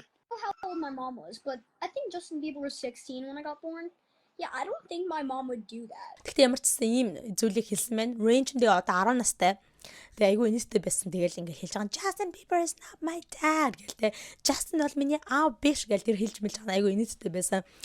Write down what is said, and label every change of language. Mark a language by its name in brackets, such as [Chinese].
[English] I don't know how old my mom was, but I think Justin Bieber was 16 when I got born. Yeah, I don't think my mom would do that. [Mongolian] Гэхдээ ямар ч ийм зүйлийг хэлсэн байна. Rain ч тэгээ одоо 10 настай. Тэгээ айгүй инээстэй байсан. Тэгээл ингээд хэлж байгаа [English] Justin Bieber is not my dad [Mongolian] гэлтэй. Justin бол миний аав биш гэл тэр хэлж мэлж байгаа айгүй инээстэй байсан.